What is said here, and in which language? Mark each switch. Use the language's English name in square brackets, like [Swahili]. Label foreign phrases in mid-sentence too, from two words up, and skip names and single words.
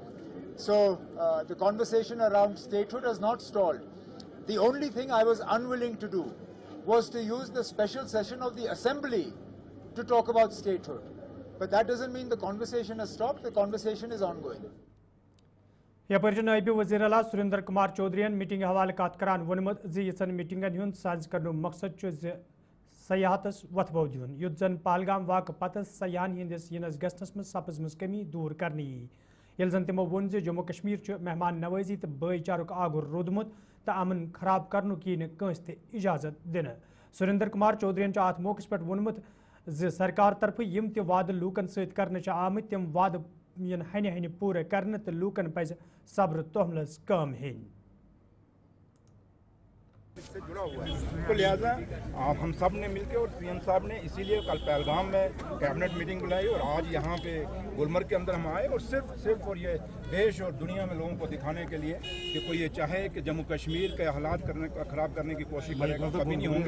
[English] So the conversation around statehood has not stalled. The only thing I was unwilling to do was to use the special session of the Assembly to talk about statehood. But that doesn't mean the conversation has stopped, the conversation is ongoing. [Kashmiri] यपर नायब वज़ीर आला सुरेंद्र कुमार चौधरी मीटिंग हवाले कत करान वोनमुत ज़न मीटिंगन हुंद साज करनु मकसद सयाहतस वथबो दिन युद्ध जन पहलगाम वाक़ पत सयाहन हंदिस यनस गसनस मज सपजमस कमी दूर करनी ये जन तमो वोन जम्मू कश्मीर मेहमान नवाजी तो भाईचारुक आगुर रोदमुत तो अमन खराब करनु की कंस ते इजाजत दिन। सुरेंद्र कुमार चौधरी अत मौके पे वोनमुत सरकार तरफ यम ते वाद लूकन सत कर आम तम वाद इन हने हने पूरे करने तो लूकन पज सब्र तोहमलस काम हेन। [Hindi] से जुड़ा हुआ है तो लिहाजा हम सब ने मिलकर और CM साहब ने इसीलिए कल पहलगाम में [English] cabinet meeting [Hindi] बुलाई और आज यहाँ पे गुलमर्ग के अंदर हम आए और सिर्फ और ये देश और दुनिया में लोगों को दिखाने के लिए कि कोई ये चाहे कि जम्मू कश्मीर के हालात ख़राब करने की कोशिश करेगा कभी नहीं होंगे।